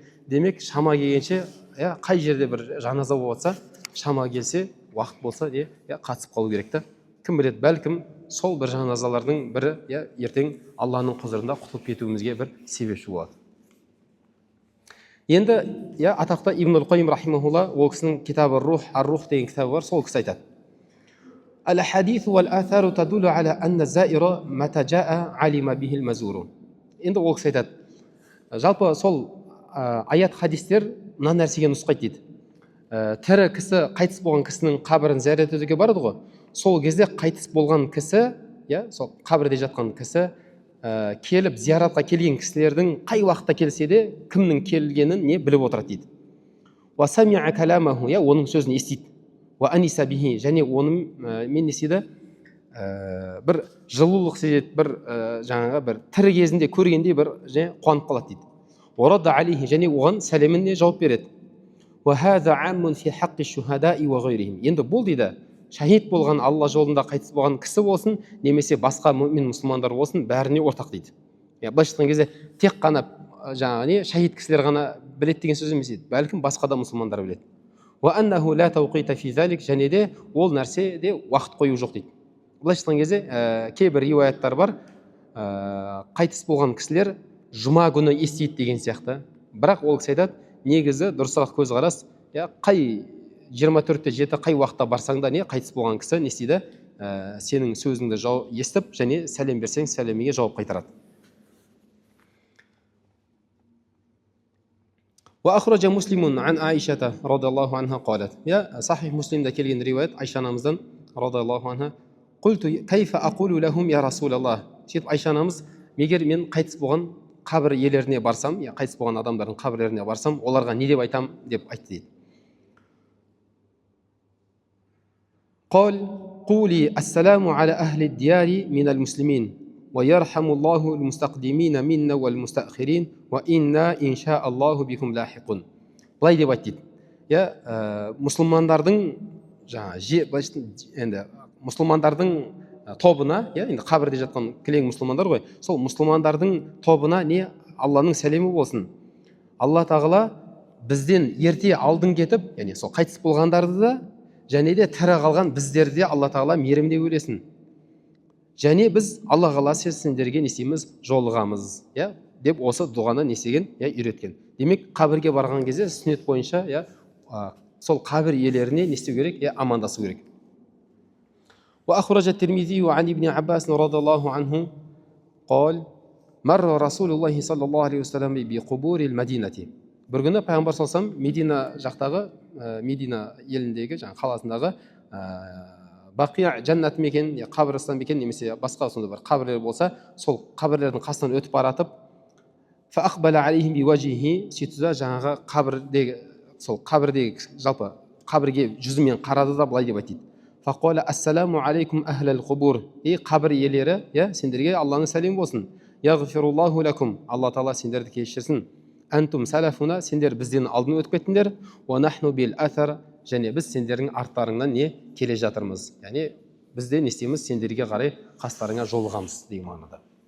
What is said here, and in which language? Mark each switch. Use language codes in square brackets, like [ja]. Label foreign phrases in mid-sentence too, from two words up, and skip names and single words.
[kk] Демек шама келгенше, қай жерде бір жаназа болса, шама келсе, уақыт болса, қатысып қалу керек та. Кім біледі, бәлкім сол бір жаназалардың бірі ертең Алланың құзырында құтылып кетуімізге бір себепші болады. Енді атақты Ибн аль-Қайим рахимахулла, ол кісінің китабы Ар-Рух деген кітабы бар, сол кісі айтады. [ar] الحديث والآثار تدل على أن الزائر متى جاء علم به المزور. [kk] Енді ол кісі айтады, жалпы сол аят хадистер мына нәрсеге нұсқайды дейді. Тірі кісі қайтыс болған кісінің қабірін зиярат етуге барады ғой. Сол кезде қайтыс болған кісі, сол қабірде жатқан кісі келіп зияратқа келген кісілердің қай уақытта келсе де кімнің келгенін не біліп отырады дейді. [ar] وسمع كلامه, [kk] оның сөзін естиді. [ar] وأنس به, [kk] және оның мен не істейді, бір жылулық сезеді, бір жаңағы бір тірі кезінде көргендей бір қуанып қалады дейді. [ar] ورد عليه, [kk] және оған сәлеміне жауап береді. [ar] وهذا عام في حق الشهداء وغيرهم. [kk] Енді бұл дейді, шахид болған, Алла жолында қайтыс болған кісі болсын, немесе басқа мүмин мұсылмандар болсын, бәріне ортақ дейді. Былайша айтқан кезде тек қана жаңағы шахид кісілер ғана біледі деген сөз емес еді. Бәлкім басқа да мұсылмандар біледі. [ar] وأنه لا توقيت في ذلك, [kk] және де ол нәрседе уақыт қою жоқ дейді. Былайша айтқан кезде кейбір риуаяттар бар, қайтыс болған кісілер жұма күні естиді деген сияқты. Бірақ ол кісі айтады, негізі дұрысырақ көзқарас, қай 24-те 7 қай уақытта барсаң да қайтыс болған кісі не істейді, сенің сөзіңді естіп, және сәлем берсең, сәлеміңе жауап қайтарады. [ar] وأخرج مسلم عن عائشة رضي الله عنها قالت يا [kk] صحيح مسلم ده келген риwаят Айша анамыздан [ar] رضي الله عنها قلت كيف أقول لهم يا رسول الله [kk] сөйтіп Айша анамыз егер мен қайтыс болған қабір иелеріне барсам я қайтыс болған адамдардың қабірлеріне барсам оларға не деп айтам деп айтты дейді [ar] قال قولي السلام على أهل الديار من المسلمين ويرحم الله المستقدمين منا والمستأخرين وإنا إن شاء الله بكم لاحقون [kk] былай деп айтты дейді иә мұсылмандардың енді мұсылмандардың тобына иә енді қабірде жатқан кілең мұсылмандар ғой сол мұсылмандардың тобына не алланың сәлемі болсын алла тағала бізден ерте алдын кетіп яғни сол қайтыс болғандарды да және де тірі қалған біздерді де алла тағала мейірімде өлесін және біз алла қаласа сендерге не істейміз жолығамыз иә деп осы дұғаны не істеген иә үйреткен демек қабірге барған кезде сүннет бойынша иә сол қабір иелеріне не істеу керек иә амандасу керек [ar] وأخرج الترمذي عن ابن عباس رضي الله عنه قال مر رسول الله صلى الله عليه وسلم بقبور المدينة [kk] бір күні пайғамбар салсам Медина жақтағы Медина еліндегі қаласындағы бақия жәннат мекен қабірстан мекен немесе басқа сондай бір қабірлер болса сол қабірлердің қасынан өтіп баратып сөйтті да жаңағы қабірдегі сол қабірдегі жалпы қабірге жүзімен қарады да былай деп айтты [ar] فقال السلام عليكم أهل القبور [kk] қабір иелері иә сендерге алланың сәлемі болсын [ar] يغفر الله لكم [kk] алла тағала сендерді кешірсін [ar] أنتم سلفنا [kk] сендер бізден алдын өтіп кеттіңдер [ar] ونحن بالأثر [kk] және біз сендердің арттарыңнан не келе жатырмыз яғни біз де не істейміз сендерге қарай қастарыңа жолығамыз деген мағынада